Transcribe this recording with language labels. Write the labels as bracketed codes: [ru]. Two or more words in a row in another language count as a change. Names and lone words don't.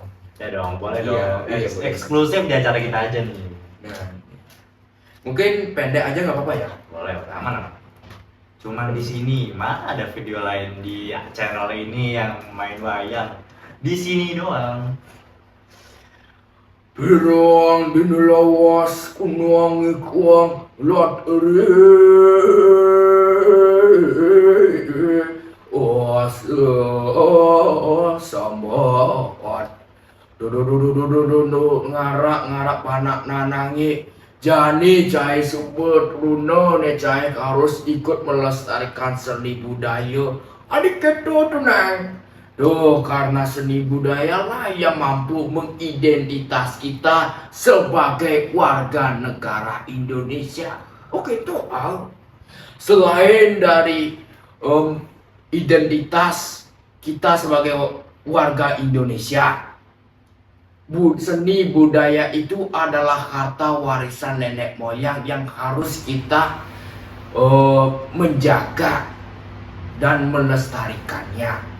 [id] Ya dong, boleh Iya, dong. iya, boleh. Eksklusif di acara kita aja nih. Nah, mungkin pendek aja nggak apa-apa ya. Boleh, aman. Cuman di sini mana ada video lain di channel ini yang main wayang. Di sini doang. [ban] Pirang dinelawas kunuang ikuang lot sambat ngarak panak nanangi jani cai suput runo ne cai [id] harus ikut melestarikan seni budaya [ban] adik keto tunang. [id] Tuh, karena seni budaya lah yang mampu mengidentitas kita sebagai warga negara Indonesia. Oke, tuh, selain dari identitas kita sebagai warga Indonesia, seni budaya itu adalah harta warisan nenek moyang yang harus kita menjaga dan melestarikannya.